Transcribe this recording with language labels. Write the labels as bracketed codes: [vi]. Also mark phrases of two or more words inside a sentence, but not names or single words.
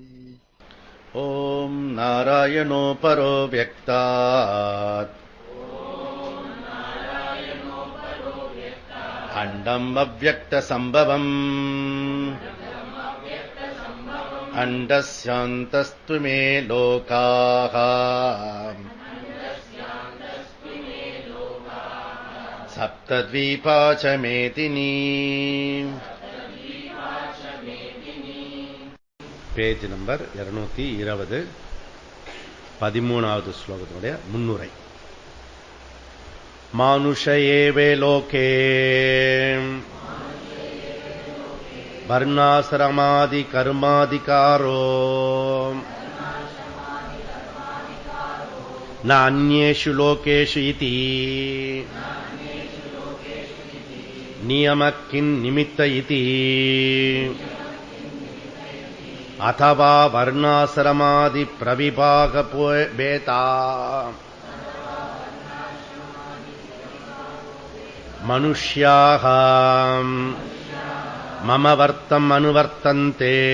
[sa] ॐ नारायणो परो व्यक्तात् अण्डम् अव्यक्तसम्भवम् अण्डस्यान्तस्तु मे लोकाः सप्तद्वीपा च मेदिनी. [en] page number [ta] 220, 13வது ஸ்லோகத்தினுடைய முன்னுரை. [sa] मानुषयेवे लोके वर्णाश्रमादि कर्माधिकारो न अन्येषु लोकेषु इति नियमक्किन् निमित्त इति अथवा वर्णाश्रमादि प्रविभाग भेदा मनुष्याः मम वर्तम् अनुवर्तन्ते